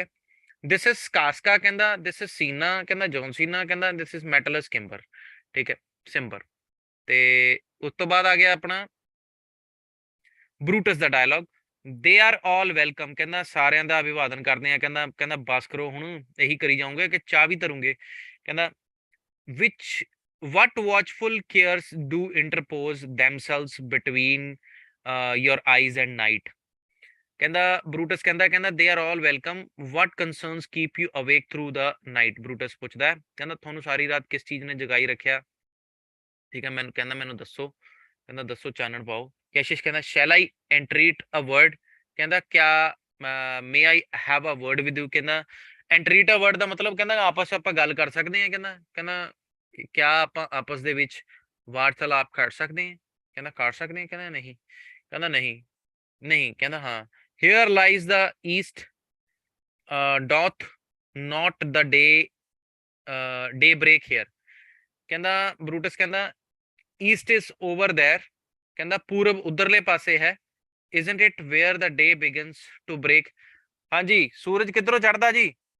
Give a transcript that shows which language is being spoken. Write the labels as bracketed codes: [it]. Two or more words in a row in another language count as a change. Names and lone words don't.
[en] this is Casca [pa] ਕਹਿੰਦਾ, [en] this is Cinna [pa] ਕਹਿੰਦਾ, ਜੌਨ ਸੀਨਾ ਕਹਿੰਦਾ, [en] this is Metellus Cimber, [pa] ਠੀਕ ਹੈ, ਸਿੰਬਰ। ਤੇ ਉਸ ਤੋਂ ਬਾਅਦ ਆ ਗਿਆ ਆਪਣਾ ਬਰੂਟਸ ਦਾ ਡਾਇਲੌਗ। [en] they are all welcome, [pa] ਕਹਿੰਦਾ ਸਾਰਿਆਂ ਦਾ ਅਭਿਵਾਦਨ ਕਰਦੇ ਆ। ਕਹਿੰਦਾ ਬਸ ਕਰੋ ਹੁਣ, ਇਹੀ ਕਰੀ ਜਾਓਗੇ ਕਿ ਚਾਹ ਵੀ ਧਰੂਗੇ। ਕਹਿੰਦਾ ਵਿਚ [en] what watchful cares do interpose themselves between your eyes and night। [pa] ਕਹਿੰਦਾ ਬਰੂਟਸ ਕਹਿੰਦਾ [en] they are all welcome, what concerns keep you awake through the night। [pa] ਬਰੂਟਸ ਪੁੱਛਦਾ ਕਹਿੰਦਾ ਤੁਹਾਨੂੰ ਸਾਰੀ ਰਾਤ ਕਿਸ ਚੀਜ਼ ਨੇ ਜਗਾਈ ਰੱਖਿਆ, ਠੀਕ ਹੈ। ਮੈਨੂੰ ਦੱਸੋ, ਕਹਿੰਦਾ ਦੱਸੋ, ਚਾਨਣ ਪਾਓ। ਕੈਸ਼ੀਅਸ ਕਹਿੰਦਾ [en] shall I entreat a word, [pa] ਕਹਿੰਦਾ ਕਿਆ [en] may I have a word with you। [pa] ਕਹਿੰਦਾ [en] entreat a word [pa] ਦਾ ਮਤਲਬ ਕਹਿੰਦਾ ਆਪਸ ਆਪਾਂ ਗੱਲ ਕਰ ਸਕਦੇ ਹਾਂ। ਕਹਿੰਦਾ ਕਿਆ ਆਪਾਂ ਆਪਸ ਦੇ ਵਿੱਚ ਵਾਰਤਾਲਾਪ ਕਰ ਸਕਦੇ ਹਾਂ? ਕਹਿੰਦਾ ਕਰ ਸਕਦੇ ਹਾਂ। ਕਹਿੰਦਾ ਨਹੀਂ। ਕਹਿੰਦਾ ਹਾਂ। [en] here lies the east, doth not the day break here। [pa] ਕਹਿੰਦਾ ਬਰੂਟਸ ਕਹਿੰਦਾ [en] east is over there, [pa] ਕਹਿੰਦਾ ਪੂਰਬ ਉਧਰਲੇ ਪਾਸੇ ਹੈ। [en] isn't it where the day begins to break। [pa] ਹਾਂਜੀ, ਸੂਰਜ ਕਿੱਧਰੋਂ ਚੜ੍ਹਦਾ ਜੀ?